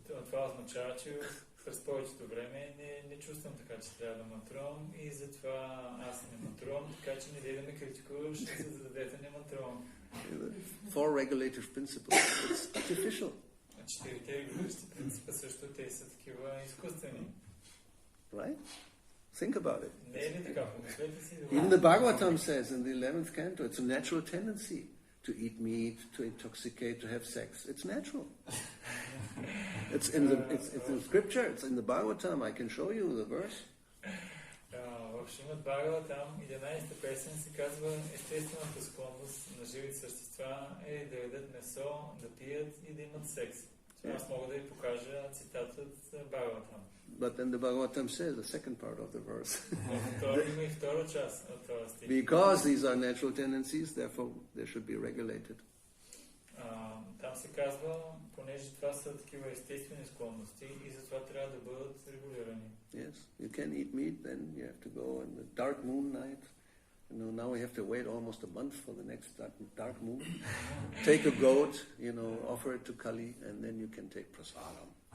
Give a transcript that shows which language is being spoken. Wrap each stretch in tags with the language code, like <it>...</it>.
<bg>Това означава, че през повечето време не чувствам така, че трябва да матрувам и затова аз не матрувам, така че не дей да ме критикуваш, за да дадете не матрувам.</bg> <en>Four regulative principles, it's artificial.</en> <bg>Четирите регулиращи принципа също те са такива изкуствени.</bg> <en>Right? Think about it.</en> <bg>Не е ли така? Помислете си.</bg> <en>Even the Bhagavatam says in the 11th canto, it's a natural tendency to eat meat, to intoxicate, to have sex. It's natural. It's in scripture, it's in the Bhagavatam. I can show you the verse.</en> <bg>В Шримад Бхагаватам, 11-та песен се казва, естествената склонност на живите същества е да ядат месо, да пият и да имат секс. Аз мога да ви покажа цитат от Бхагаватам.</bg> <en>But then the Bhagavatam says, the second part of the verse.</en> <bg>Има и втора част от това стих.</bg> <en>Because these are natural tendencies, therefore they should be regulated.</en> <bg>Там се казва, понеже това са такива естествени склонности и затова трябва да бъдат регулирани.</bg> <en>Yes, you can eat meat, then you have to go on the dark moon night. You know, now we have to wait almost a month for the next dark moon. Take a goat, you know, offer it to Kali, and then you can take prasadam.</en>